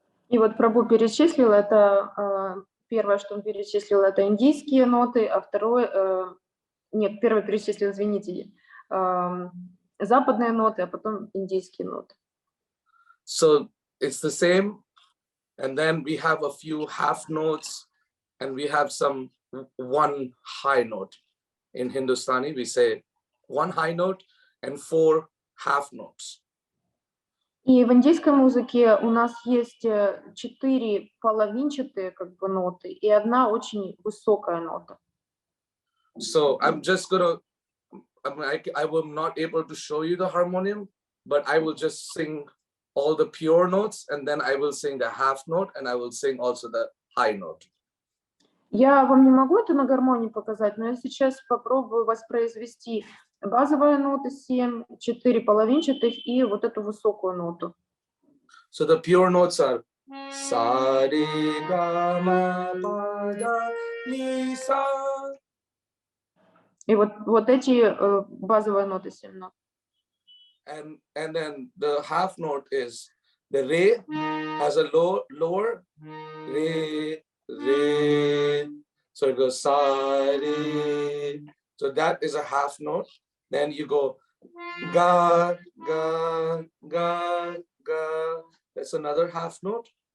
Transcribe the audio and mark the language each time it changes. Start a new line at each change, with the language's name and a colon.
Russian: И вот Прабху перечислил это, первое, что он перечислил, это индийские ноты, а второе, нет, первое перечислил, извините, западные ноты, а потом индийские ноты.
English: So it's the same, and then we have a few half notes, and we have one high note. In Hindustani, we say 1 high note and 4 half notes.
Russian: И в индийской музыке у нас есть 4 половинчатые как бы ноты и 1 очень высокая нота.
English: So I'm just gonna, I will not able to show you the harmonium, but I will just sing all the pure notes, and then I will sing the half note, and I will sing also the high note.
Russian: Я вам не могу это на гармонии показать, но я сейчас попробую воспроизвести базовые ноты 7, 4 половинчатых и вот эту высокую ноту.
English: So the pure notes are sa re ga ma pa da ni sa.
Russian: И вот эти базовые ноты 7 нот.
English: And then the half note is the re has a lower re re, so it goes sa re, so that is a half note. Then you go ga ga ga ga, that's another half note.